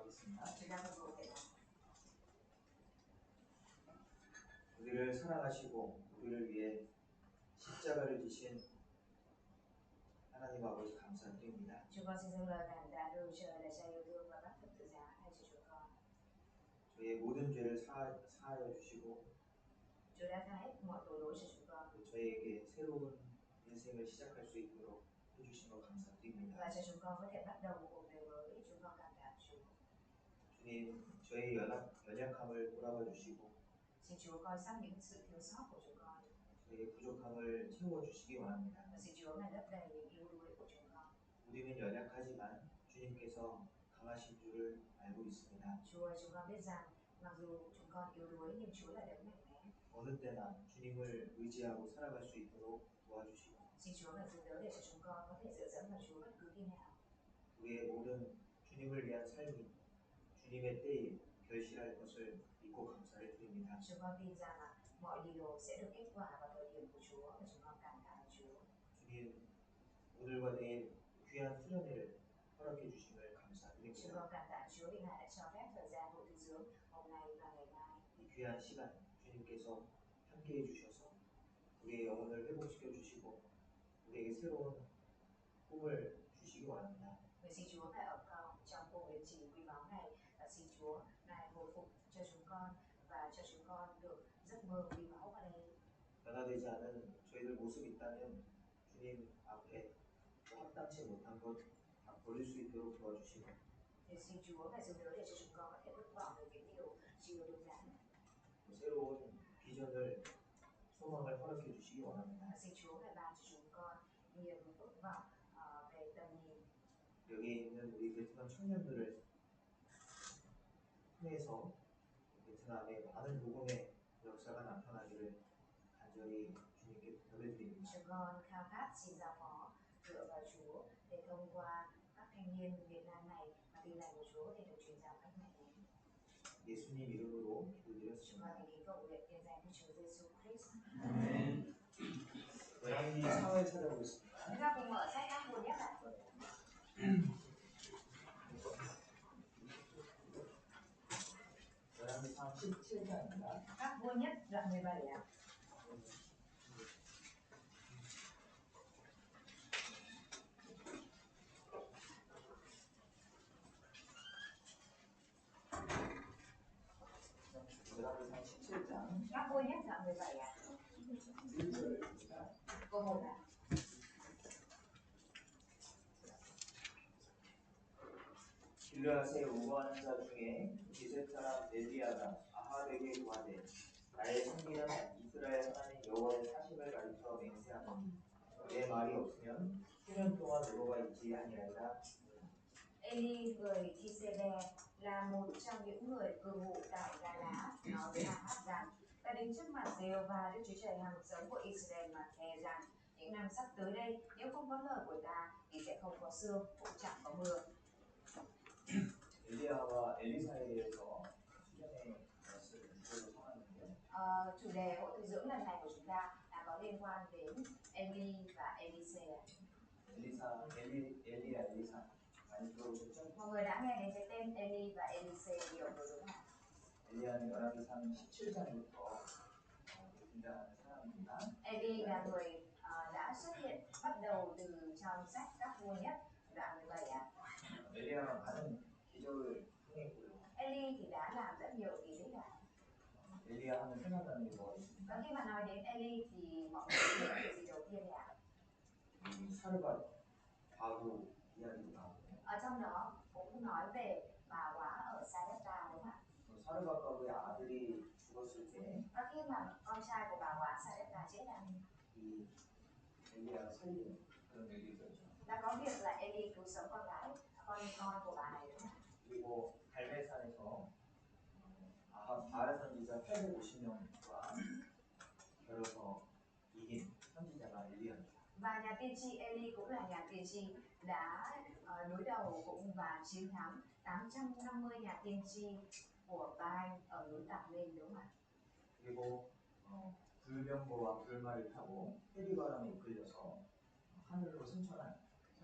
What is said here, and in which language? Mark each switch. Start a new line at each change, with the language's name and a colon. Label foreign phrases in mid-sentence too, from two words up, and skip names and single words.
Korean: 하겠습니다.
Vietnamese: Chúng ta cùng thể nào.
Korean: 우리를 사랑하시고 우리를 위해 십자가를 지신 하나님 아버지 감사드립니다.
Vietnamese: Chúng con xin dâng lời cảm tạ đối trời là cha yêu thương và bắt thập tự giá thay cho chúng con.
Korean: 저희의 모든 죄를 사하여 주시고
Vietnamese: Chúa đã tha hết mọi tội lỗi cho chúng con
Korean: 저희에게 새로운 인생을 시작할 수 있도록 해주신 것 감사드립니다.
Vietnamese: và cho chúng con có thể bắt đầu một cuộc đời mới. Chúng con cảm tạ Chúa.
Korean: 주님, 저희 연약함을 돌아봐 주시고
Vietnamese: Xin Chúa coi xong những sự thiếu sót của chúng con
Korean: 저희의 부족함을 채워주시기 원합니다.
Vietnamese: và xin Chúa ngài lấp đầy những yếu đuối của chúng con.
Korean: 우리는 연약하지만 주님께서 강하신 줄을 알고 있습니다.
Vietnamese: Chúa ơi, chúng con biết rằng mặc dù chúng con yếu đuối nhưng Chúa là đấng mạnh mẽ.
Korean: 어느 때나 주님을 의지하고 살아갈 수 있도록 도와주시고
Vietnamese: Xin Chúa ngài giúp đỡ để cho chúng con có thể dựa dẫm vào Chúa bất cứ khi nào.
Korean: 우리의 모든 주님을 위한 삶이 주님의 때에 결실할 것을 믿고 감사를 드립니다.
Vietnamese: Chúng con tin rằng là mọi điều sẽ được kết quả vào thời điểm của Chúa và chúng con cảm tạ Chúa.
Korean: 주님, 오늘과 내일 귀한 수련회를 허락해 주심을
Vietnamese: Chúng
Korean: 감사드립니다.
Vietnamese: con cảm tạ Chúa vì Ngài đã cho phép thời gian hội tu dưỡng hôm nay và ngày mai.
Korean: 이 귀한 시간 주님께서 함께해 주셔서 우리의 영혼을 회복시켜 주시고 우리에게 새로운 꿈을 주시기 원합니다.
Vietnamese: Nguyện xin Chúa ngài ở con trong cuộc hành trình quý báu này và xin Chúa ngài hồi phục cho chúng con và cho chúng con được giấc mơ quý báu ở đây.
Korean: 변화되지 않은 저희들 모습이 있다면 주님 앞에 합당치 못한 것 다 버릴 수 있도록 도와주시고
Vietnamese: Thì xin Chúa ngài giúp đỡ để cho chúng con có thể vứt bỏ những điều chưa đúng đắn.
Korean: 새로운 비전을 소망을 허락해 주시기 원합니다.
Vietnamese: Và xin Chúa ngài ban cho chúng con niềm ước vọng về tầm nhìn.
Korean: 여기 있는 우리 베트남 청년들을 통해서 베트남에 많은 복음의 역사가 나타나기를 간절히 주님께 부탁을 드립니다.
Vietnamese: Chúng con khao khát xin giao phó dựa vào Chúa để thông qua các thanh niên Việt Nam này và tin lành của Chúa để được truyền giáo cách mạnh mẽ.
Korean: 예수님 이름으로
Vietnamese: Chúng con
Korean: 기도드렸습니다.
Vietnamese: thành kính cầu nguyện nhân danh Đức Chúa Giêsu Christ.
Korean: 고양이 사회 찾아보겠습니다.
Vietnamese: Chúng ta cùng mở sách các nguồn nhất ạ.
Korean: 고양이 37장입니다.
Vietnamese: Các vua nhất đoạn 17 ạ.
Korean: 고양이 37장
Vietnamese: Các vua nhất đoạn 17 ạ.
Korean: 1절입니다.
Vietnamese: Câu 1 ạ.
Korean: 길르앗에 우거하는 자 중에 기셋 사람 엘리야가 아합에게 구하되 나의 생기는 이스라엘 하나님 여호와의 사심을 가리켜 맹세하노니 내 말이 없으면 수년 동안 의로가 있지 아니하리라.
Vietnamese: Eli người Thi-sê-be là một trong những người cư ngụ tại Ga-lá nói với Ahab rằng ta đến trước mặt Giê-hô-va Đức Chúa Trời hằng sống của Israel mà thề rằng những năm sắp tới đây nếu không có lời của ta thì sẽ không có sương cũng chẳng có mưa.
Korean: 엘리야와 엘리사에 대해서 수련의 말씀을 주제로 삼았는데요.
Vietnamese: Chủ đề hội tu dưỡng lần này của chúng ta là có liên quan đến Eli và Elise.
Korean: 엘리야, 엘리사 많이 들어보셨죠?
Vietnamese: Mọi người đã nghe đến cái tên Eli và Elise nhiều rồi đúng không ạ?
Korean: 엘리야는 열왕기상 17장부터 등장하는 사람입니다.
Vietnamese: Eli là người đã xuất hiện bắt đầu từ trong sách các vua nhất đoạn 17 ạ.
Korean: 엘리야가 많은 기적을 행했고요.
Vietnamese: Eli thì đã làm rất nhiều kỳ tích ạ.
Korean: 엘리야 하면 생각나는 게 뭐가 있습니까?
Vietnamese: Và khi mà nói đến Eli thì mọi người nghĩ đến gì đầu tiên ạ?
Korean: 사르밧 과부 이야기도 나오고
Vietnamese: Ở trong đó cũng nói về bà quả ở Sarepta đúng không ạ?
Korean: 사르밧 과부의 아들이 죽었을 때
Vietnamese: Và khi mà con trai của bà quả Sarepta chết ạ,
Korean: 이 엘리야가 살리는 그런 일이 있었죠.
Vietnamese: đã có việc là Eli cứu sống con gái, con của bà này đúng không ạ?
Korean: 그리고 갈멜산에서 아합 바알 선지자 850명과 겨뤄서 이긴 선지자가 엘리야입니다.
Vietnamese: Và nhà tiên tri Eli cũng là nhà tiên tri đã đối đầu cũng và chiến thắng 850 nhà tiên tri của Baal ở núi Tạp Lên đúng không ạ?
Korean: 그리고 불병거와 불말을 타고 해리바람에 이끌려서 하늘로 승천한 선지자가 엘리야죠.